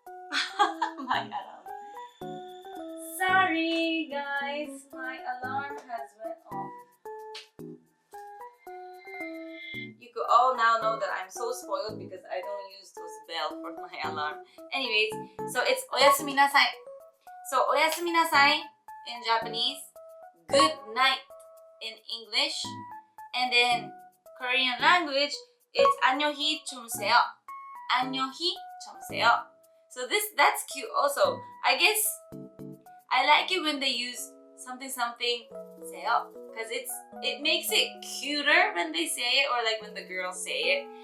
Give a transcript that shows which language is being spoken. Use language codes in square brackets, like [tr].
[en] My alarm. Sorry guys, my alarm has went off. You could all now know that I'm so spoiled because I don't use those bells for my alarm. Anyways, so it's [ja] おやすみなさい. [en] So [ja] おやすみなさい [en] in Japanese, good night in English, and in Korean language, it's [ko] 안녕히 주무세요. 안녕히 주무세요. [en] So that's cute also. I guess I like it when they use something 세요 because it makes it cuter when they say it or like when the girls say it.